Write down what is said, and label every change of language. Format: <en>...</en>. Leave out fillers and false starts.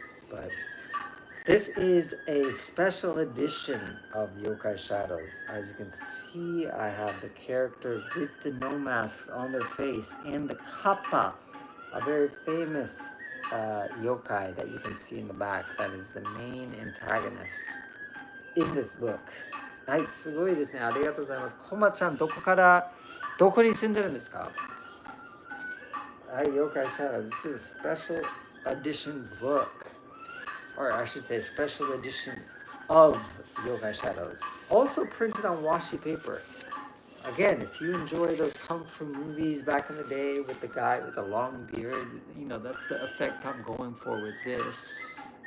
<en>But this is a special edition of Yokai Shadows. As you can see, I have the characters with the no masks on their face and the kappa, a very famous yokai that you can see in the back. That is the main antagonist in this book.</en> <ja>はい、すごいですね。ありがとうございます。コマちゃん、どこに住んでるんですか？</ja> <en>はい、Yokai Shadows. This is a special edition book. Or I should say special edition of Yokai Shadows. Also printed on washi paper. Again, if you enjoy those kung fu movies back in the day with the guy with the long beard, you know, that's the effect I'm going for with this.</en>